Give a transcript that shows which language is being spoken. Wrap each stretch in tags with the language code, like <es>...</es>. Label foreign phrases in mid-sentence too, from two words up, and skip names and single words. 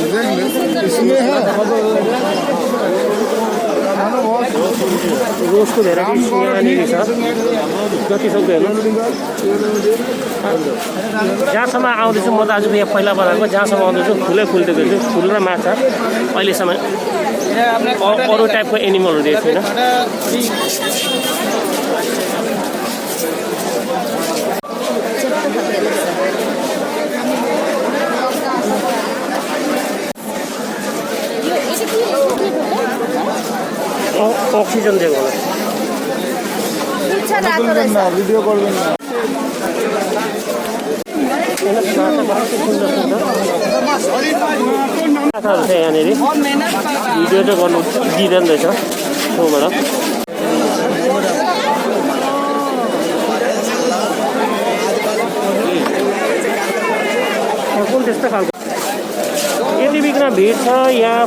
<ne>रोजको भेराइटिज यहाँनिर छ जति सक्दो हेर्नुहोस्। जहाँसम्म आउँदैछु म त आज यहाँ पहिला बनाएको, जहाँसम्म आउँदैछु फुलै फुल देख्दैछु। फुल र माछा अहिलेसम्म अरू टाइपको एनिमलहरू देखेको छैन। অক্সিজেন দিएको होला।</ne> <bn>ভিডিও করবেন না।</bn> <ne>माछाहरू छ यहाँनिर। भिडियो चाहिँ गर्नु दिँदैन रहेछ छेउबाट। कुन त्यस्तो खालको यति बिघ्न भिड छ यहाँ।</ne>